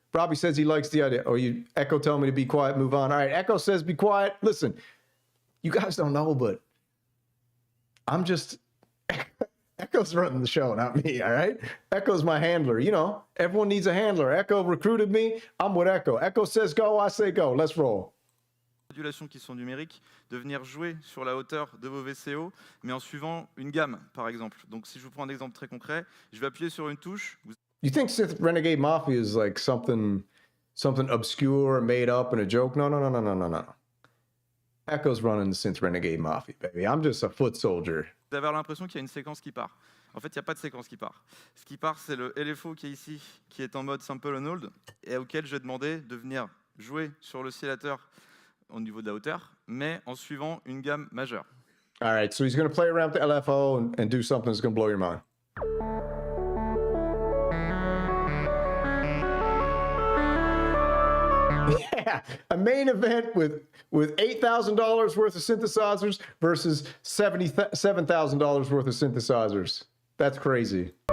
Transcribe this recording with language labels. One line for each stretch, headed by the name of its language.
English: Robbie says he likes the idea. Oh, you Echo tell me to be quiet, move on. All right, Echo says be quiet. Listen, you guys don't know, but I'm just Echo's running the show, not me, all right? Echo's my handler. You know, everyone needs a handler. Echo recruited me. I'm with Echo. Echo says go, I say go. Let's roll.
French: Modulations qui sont numériques, de venir jouer sur la hauteur de vos VCO, mais en suivant une gamme, par exemple. Donc, si je vous prends un exemple très concret, je vais appuyer sur une touche.
English: You think Synth Renegade Mafia is like something obscure, made up, and a joke? No. Echo's running the Synth Renegade Mafia, baby. I'm just a foot soldier.
French: Vous avez l'impression qu'il y a une séquence qui part. En fait, il n'y a pas de séquence qui part. Ce qui part, c'est le LFO qui est ici, qui est en mode sample on hold, et auquel je vais demander de venir jouer sur l'oscillateur au niveau de la hauteur, mais en suivant une gamme majeure.
English: All right, so he's going to play around with the LFO and do something that's going to blow your mind. Yeah, a main event with $8,000 worth of synthesizers versus $77,000 worth of synthesizers. That's crazy.